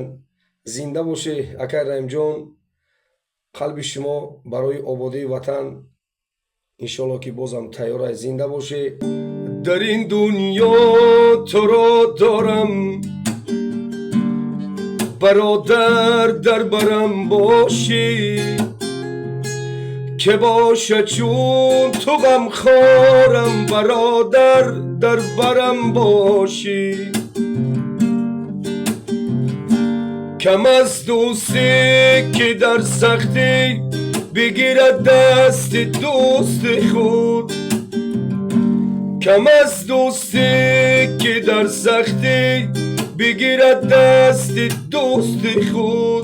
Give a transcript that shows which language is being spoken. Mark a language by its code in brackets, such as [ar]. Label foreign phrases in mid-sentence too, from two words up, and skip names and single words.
[tg] Зинда бошӣ акай Раҳимҷон. қалби шумо барои ободии ватан иншоалло ки бозам тайёрай. Зинда бошӣ. дар ин дунё туро дорам бародар, дар барам бошӣ [fa] که باشه چون تو غمخوارم برادر، در برم باشی. کم از دوستی که در سختی بگیرد دست دوست خود، کم از دوستی که در سختی بگیرد دست دوست خود.